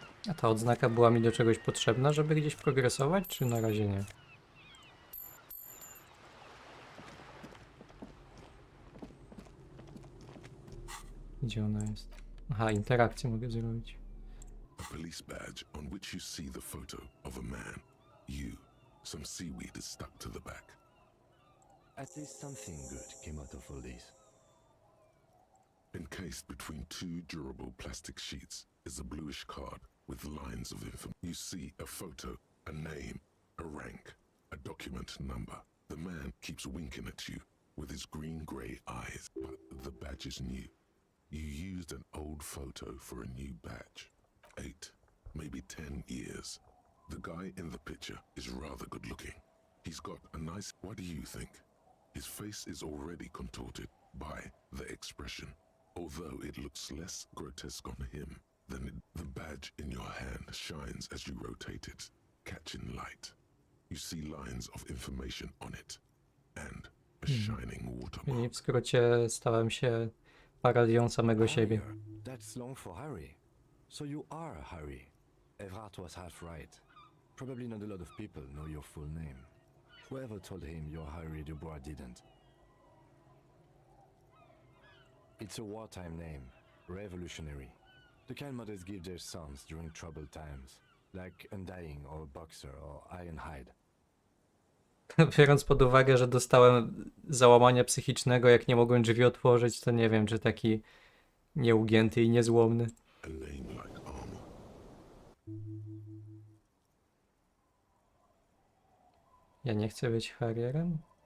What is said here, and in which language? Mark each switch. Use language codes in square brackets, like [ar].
[pl] A ta odznaka była mi do czegoś potrzebna, żeby gdzieś progresować, czy na razie nie? Gdzie ona jest? Aha, interakcję mogę zrobić. [en] A police badge on which you see the photo of a man. You. Some seaweed is stuck to the back. At least something good came out of all this. Encased between two durable plastic sheets is a bluish card with lines of information. You see a photo, a name, a rank, a document number. The man keeps winking at you with his green-grey eyes, but the badge is new. You used an old photo for a new badge. 8, maybe 10 years. The guy in the picture is rather good-looking. He's got a nice... What do you think? His face is already contorted by the expression, although it looks less grotesque on him than the badge in your hand shines as you rotate it, catching light. You see lines of information on it, and a shining watermark. [pl] I w skrócie stałem się parodią samego siebie. [en] Harrier. That's long for Harry. So you are Harry. Everard was half right. Probably not a lot of people know your full name. Whoever told him you're Harry Dubois didn't. It's a wartime name, revolutionary. The kind mothers give their sons during troubled times, like Undying or Boxer or Ironhide. [pl] Biorąc pod uwagę, że dostałem załamania psychicznego, jak nie mogłem drzwi otworzyć, to nie wiem, czy taki nieugięty i niezłomny. [en] A name like armor. [pl] Ja nie chcę być Harrierem?